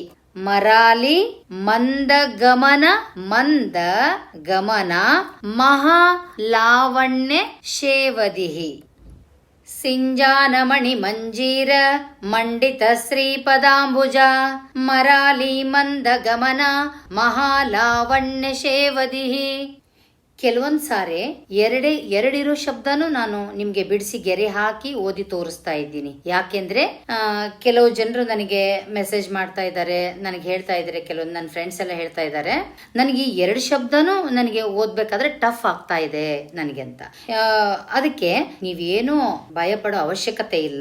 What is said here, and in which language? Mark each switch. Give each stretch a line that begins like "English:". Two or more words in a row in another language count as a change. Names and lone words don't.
Sanskrit: ಮರಾಲಿ ಮಂದ ಗಮನ ಮಂದ ಗಮನ ಮಹಾಲಾವಣ್ಯ ಶೇವದಿಹಿ. ಸಿಂಜಾನ ಮಣಿ ಮಂಜೀರ ಮಂಡಿತ ಶ್ರೀ ಪದಾಂಬುಜ ಮರಾಲಿ ಮಂದ ಗಮನ ಮಹಾಲಾವಣ್ಯ ಶೇವದಿಹಿ.
Kannada: ಕೆಲವೊಂದ್ ಸಾರಿ ಎರಡಿರೋ ಶಬ್ದನೂ ನಾನು ನಿಮ್ಗೆ ಬಿಡಿಸಿ ಗೆರೆ ಹಾಕಿ ಓದಿ ತೋರಿಸ್ತಾ ಇದ್ದೀನಿ. ಯಾಕೆಂದ್ರೆ ಕೆಲವು ಜನರು ನನಗೆ ಮೆಸೇಜ್ ಮಾಡ್ತಾ ಇದ್ದಾರೆ, ನನಗೆ ಹೇಳ್ತಾ ಇದ್ದಾರೆ, ಕೆಲವೊಂದು ನನ್ನ ಫ್ರೆಂಡ್ಸ್ ಎಲ್ಲ ಹೇಳ್ತಾ ಇದ್ದಾರೆ, ನನಗೆ ಈ 2 ಶಬ್ದನೂ ನನಗೆ ಓದ್ಬೇಕಾದ್ರೆ ಟಫ್ ಆಗ್ತಾ ಇದೆ ನನಗೆ ಅಂತ. ಅದಕ್ಕೆ ನೀವೇನು ಭಯ ಪಡೋ ಅವಶ್ಯಕತೆ ಇಲ್ಲ.